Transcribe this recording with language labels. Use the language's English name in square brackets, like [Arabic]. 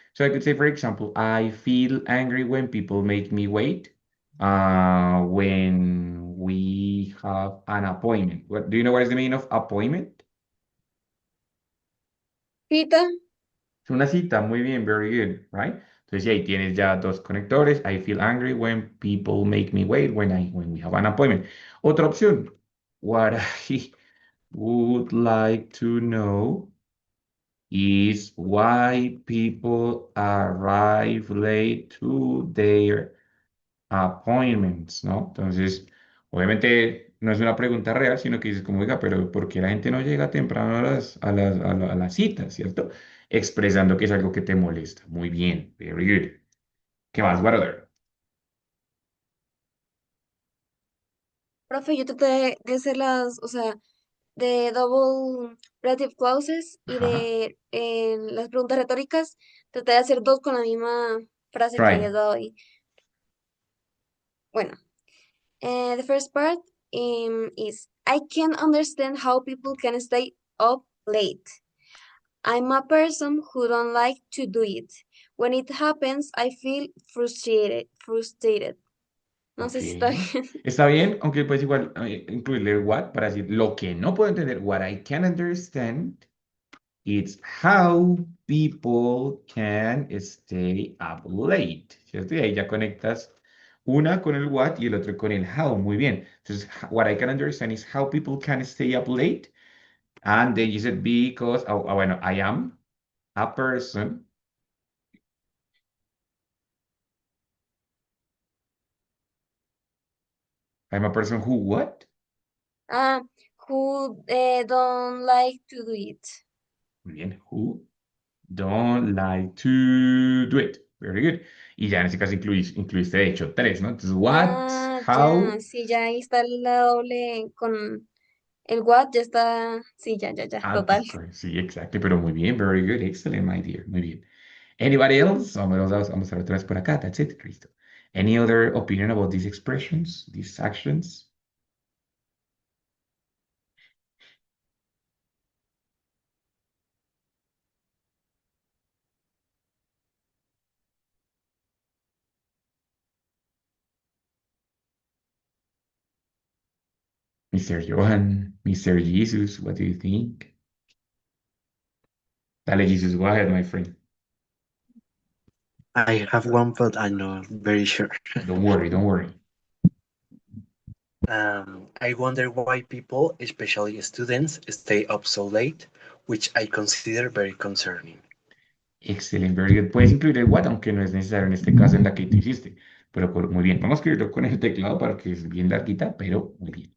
[English] So I could say, for example, I feel angry when people make me wait. When we have an appointment. What do you know what is the meaning of appointment? [Spanish] Cita. Es una cita, muy bien, [English] very good, right? [Spanish] Entonces, sí, ahí tienes ya dos conectores. [English] I feel angry when people make me wait when we have an appointment. [Spanish] Otra opción. [English] What I would like to know is why people arrive late to their appointments, ¿no? Entonces, [Spanish] Obviamente no es una pregunta real, sino que dices como, oiga, pero ¿por qué la gente no llega temprano a las citas, ¿cierto? Expresando que es algo que te molesta. Muy bien, [English] very good. [Spanish] ¿Qué más? [English] What other? [Spanish] Profe, yo traté de hacer o sea, de [English] double relative clauses [Spanish] y Ajá. de las preguntas retóricas, traté de hacer dos con la misma frase que [English] Try. [Spanish] había dado ahí. [English] Bueno, the first part is I can't understand how people can stay up late. I'm a person who don't like to do it. When it happens, I feel frustrated. [Spanish] No [English] Ok. [Spanish] sé si está bien. Está bien, aunque pues igual incluirle what para decir lo que no puedo entender. [English] What I can understand, it's how people can stay up late, ¿cierto? [Spanish] Y ahí ya conectas una con el what y el otro con el how. Muy bien. [English] Entonces, what I can understand is how people can stay up late. And then you said because, bueno, I am a person. I'm a person who what? Ah, who don't like to do it. [Spanish] Muy bien. [English] Who don't like to do it. Very good. [Spanish] Y ya en ese caso incluiste de hecho tres, ¿no? [English] Entonces, what, [Spanish] Ah, ya, [English] how, [Spanish] sí, ya ahí está la doble con el what, ya está, sí, ya, [English] and [Spanish] total. [English] of course. [Spanish] Sí, exacto. Pero muy bien. [English] Very good. Excellent, my dear. [Spanish] Muy bien. [English] Anybody else? [Spanish] Vamos a ver otra vez por acá. [English] That's it. Listo. Any other opinion about these expressions, these actions? Mr. Johan, Mr. Jesus, what do you think? Dale, Jesus, go ahead, my friend. I have one, but I'm not very sure. Don't worry, don't worry. I wonder why people, especially students, stay up so late, which I consider very concerning. Excelente, very good. [Spanish] Puedes incluir el what, aunque no es necesario en este caso en la que tú hiciste. Pero muy bien, vamos a escribirlo con el teclado para que es bien larguita, pero muy bien.